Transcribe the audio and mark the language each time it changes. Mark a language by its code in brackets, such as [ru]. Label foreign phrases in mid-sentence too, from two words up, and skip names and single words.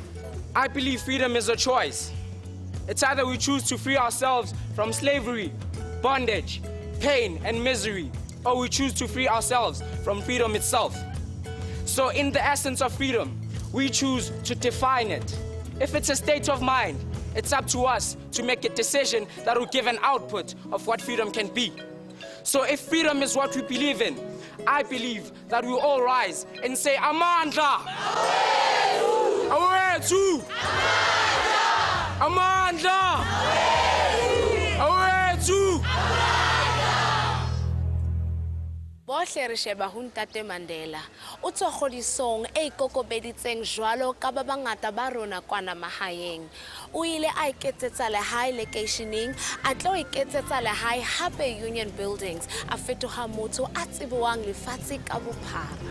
[en] I believe freedom is a choice. It's either we choose to free ourselves from slavery, bondage, pain, and misery, or we choose to free ourselves from freedom itself. So in the essence of freedom, we choose to define it. If it's a state of mind, it's up to us to make a decision that will give an output of what freedom can be. So if freedom is what we believe in, I believe that we all rise and say, [zu] Amandla! Awethu! Amandla! Awethu! [st] Bohle re sheba ho Ntate Mandela o tswa kgodisong e ikokobeditseng jwalo ka ba bangata ba rona kwana mahaeng o ile a iketsetsa lehae locationing a tlo iketsetsa lehae hape Union Buildings a fetoha motho a tsebwang lefatshe ka bophara